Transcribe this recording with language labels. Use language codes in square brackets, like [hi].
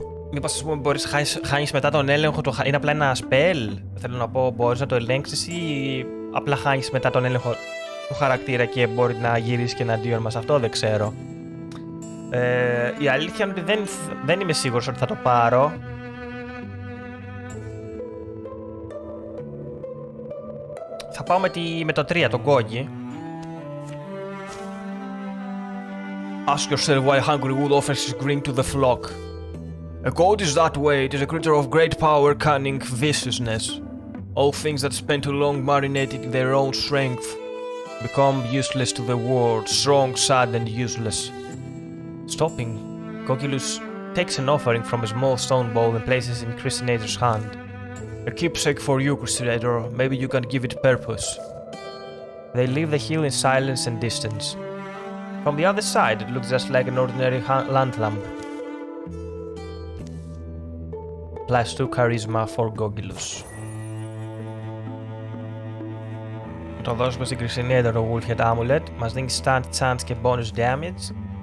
[el] Μήπως ας πούμε μπορείς να χάνεις μετά τον έλεγχο, είναι απλά ένα spell, θέλω να πω, μπορείς να το ελέγξεις ή απλά χάνεις μετά τον έλεγχο του χαρακτήρα και μπορεί να γυρίσει και εναντίον μας, αυτό δεν ξέρω. Η αλήθεια είναι ότι δεν είμαι σίγουρος ότι θα το πάρω. Θα πάω με το 3, τον Gogi. [en] Ask yourself why hungry wood offers his green to the flock. A goat is that way, it is a creature of great power, cunning, viciousness. All things that spend too long marinated in their own strength become useless to the world, strong, sad and useless. Stopping, Gogilus takes an offering from a small stone bowl and places it in Christinator's hand. A keepsake for you, Crusader. Maybe you can give it purpose. They leave the hill in silence and distance. From the other side, it looks just like an ordinary land lamp. +2 charisma for Gogilus. [el] Το δώσουμε στην Crusader το Wolfhead Amulet. Μας δίνει stand chance και bonus damage.